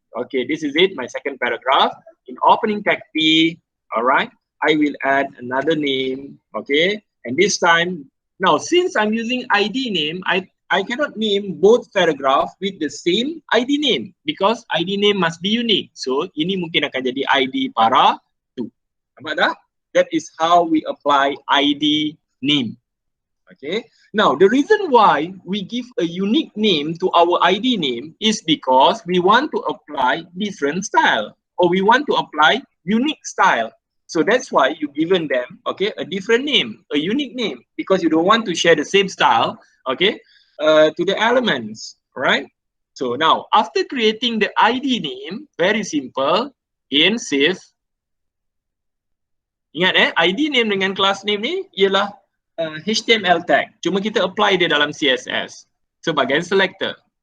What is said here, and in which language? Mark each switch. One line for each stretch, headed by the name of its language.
English: Okay, this is it, my second paragraph. In opening tag P, all right, I will add another name, okay, and this time, now, since I'm using ID name, I cannot name both paragraph with the same ID name because ID name must be unique.
Malay: So, ini mungkin akan jadi ID para 2. Nampak tak?
English: That is how we apply ID name. Okay. Now, the reason why we give a unique name to our ID name is because we want to apply different style or we want to apply unique style. So that's why you given them, okay, a different name, a unique name, because you don't want to share the same style, okay, to the elements, right? So now, after creating the ID name, very simple, in save.
Malay: Ingat ID name dengan class name ni ialah HTML tag. Cuma kita apply dia dalam CSS sebagai selector.